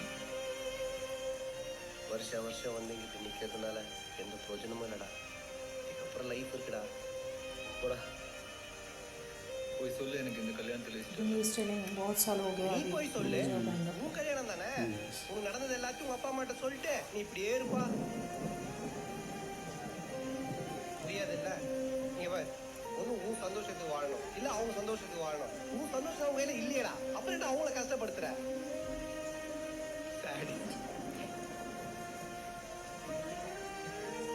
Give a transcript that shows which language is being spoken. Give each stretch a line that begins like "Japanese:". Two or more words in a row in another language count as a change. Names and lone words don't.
Tamil: வருஷம் வந்து இங்கிட்டு நிக்கிறதுனால எந்த பிரயோஜனமும் இல்லடா. இதுக்கப்புறம் லைஃப் இருக்குடா. போடா. போய் சொல்லு எனக்கு இந்த கல்யாணத்துல இஷ்டம்.
English: He is telling
Hindi: बहुत साल हो गया
Tamil: நீ
Hindi: अभी.
Tamil: போய் சொல்லு.
Hindi: मुझे बंद
Tamil: உன் கல்யாணம் தானே? உனக்கு நடந்தது எல்லாத்தையும் உங்க அப்பா அம்மாட்ட சொல்லிட்டு நீ இப்படியே இருப்பா. புரியாதுல்ல? நீ வா. ஒண்ணு உன் சந்தோஷத்துக்கு வாழணும், இல்ல அவங்க சந்தோஷத்துக்கு வாழணும். உன் சந்தோஷம் அவங்க கையில இல்லையடா, அப்புறம் என்ன அவங்கள கஷ்டப்படுத்துற? சாடி.